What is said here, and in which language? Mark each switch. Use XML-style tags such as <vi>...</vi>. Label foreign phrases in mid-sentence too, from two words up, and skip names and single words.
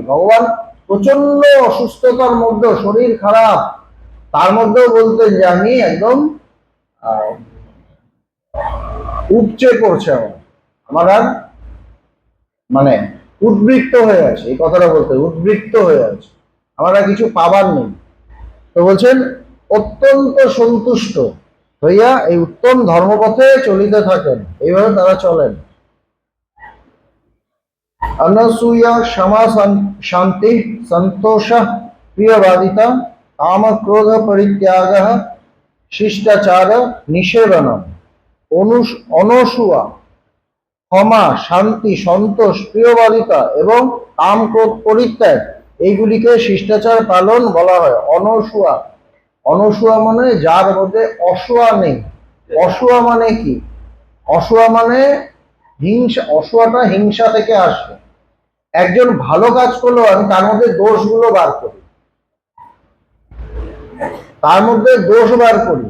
<bn>ভগবান প্রচন্ড অসুস্থতার মধ্যেও, শরীর খারাপ, তার মধ্যেও বলতেন যে আমি একদম উপচে পড়ছে, আমার আর মানে উদ্বৃত্ত হয়ে আছে, এই কথাটা বলতে, উদ্বৃত্ত হয়ে আছে, আমার আর কিছু পাবার নেই। তো বলছেন অত্যন্ত সন্তুষ্ট হইয়া এই উত্তম ধর্মপথে চলিতে থাকেন, এইভাবে তারা চলেন।</bn> <sa>अनसूया क्षमा शांति संतोष प्रियवादिता काम क्रोध परित्याग शिष्टाचार निषेधनम। अनसूया क्षमा शांति संतोष प्रियवादिता एवं काम क्रोध परित्याग</sa> <bn>এইগুলিকে শিষ্টাচার পালন বলা হয়। অনসূয়া, অনসূয়া মানে যার মধ্যে অসূয়া নেই। অসূয়া মানে কি? অসূয়া মানে হিংসা, অসূয়াটা হিংসা থেকে আসে। একজন ভালো কাজ করলো, আমি তার মধ্যে দোষগুলো বার করি, তার মধ্যে দোষ বার করি।</bn>